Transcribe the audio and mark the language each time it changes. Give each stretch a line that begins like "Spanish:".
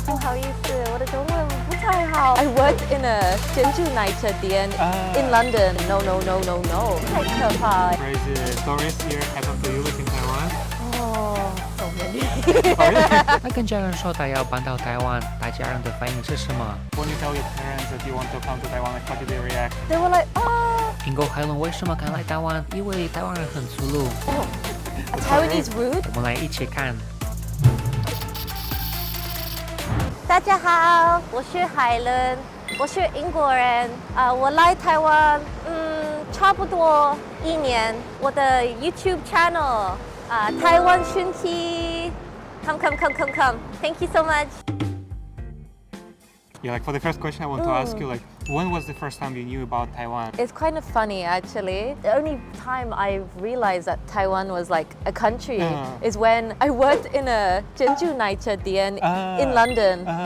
Chinese: 不好意思，我的中文不太好。
English: I worked in a
Chinese: 珍珠奶茶店
English: in London. No.
Chinese: 太可怕了。
English: Crazy stories here happen to you in Taiwan? Oh, so many.
Chinese: 那跟家人说他要搬到台湾，大家人的反应是什么？
English: When you tell your parents that you want to come to Taiwan, like how do they react? They were like, oh,
Chinese: 英国海伦为什么敢来台湾？因为台湾人很粗鲁。
English: a Taiwanese rude.
Chinese: 我们来一起看。大家好，我是海伦，我是英国人。我来台湾，差不多1年。我的 YouTube channel，台湾群体 ，come.
English: Thank you so much. Yeah, like for the first question I want to ask you, like when was the first time you knew about Taiwan? It's kind of funny actually. The only time I realized that Taiwan was like a country is when I worked in a
Chinese: 珍珠奶茶店
English: in London.